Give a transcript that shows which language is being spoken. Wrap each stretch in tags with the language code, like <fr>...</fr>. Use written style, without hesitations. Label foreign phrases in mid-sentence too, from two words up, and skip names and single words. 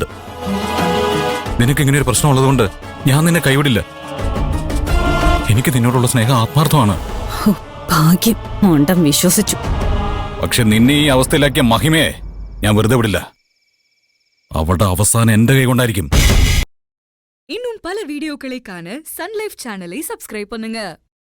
<ml>നിനക്ക് ഇങ്ങനെ ഒരു പ്രശ്നം ഉള്ളതുകൊണ്ട് ഞാൻ നിന്നെ കൈവിടില്ല. എനിക്ക് നിന്നോടുള്ള സ്നേഹം ആത്മാർത്ഥമാണ്. ഭാഗ്യം, മോണ്ടം വിശ്വസിച്ചു. പക്ഷെ നിന്നെ ഈ അവസ്ഥയിലാക്കിയ മഹിമയെ ഞാൻ വെറുതെ വിടില്ല. അവളുടെ അവസാനം എന്റെ കൈ കൊണ്ടായിരിക്കും.</ml> <ta>இன்னும் பல வீடியோக்களை காண சன் லைஃப்</ta> <en>channel subscribe</en> <ta>பண்ணுங்க.</ta>